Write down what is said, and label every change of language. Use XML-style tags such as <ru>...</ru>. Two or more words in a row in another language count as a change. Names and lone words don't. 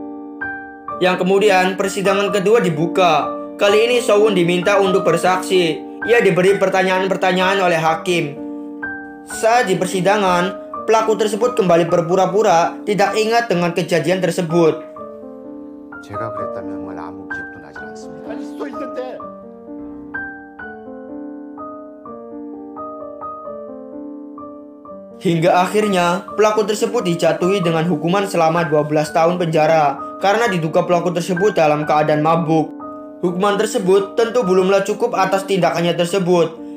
<id>Yang kemudian persidangan kedua dibuka. Kali ini Sowon diminta untuk bersaksi. ia diberi pertanyaan-pertanyaan oleh hakim. Saat di persidangan, pelaku tersebut kembali berpura-pura tidak ingat dengan kejadian tersebut.</id> <ko>제가 그랬다면 정말 아무 기억도 나질 않습니다. 할 수도 있는데.</ko> <id>Hingga akhirnya, pelaku tersebut dijatuhi dengan hukuman selama 12 tahun penjara karena diduga pelaku tersebut dalam keadaan mabuk. Hukuman tersebut tentu belumlah cukup atas tindakannya tersebut.</id>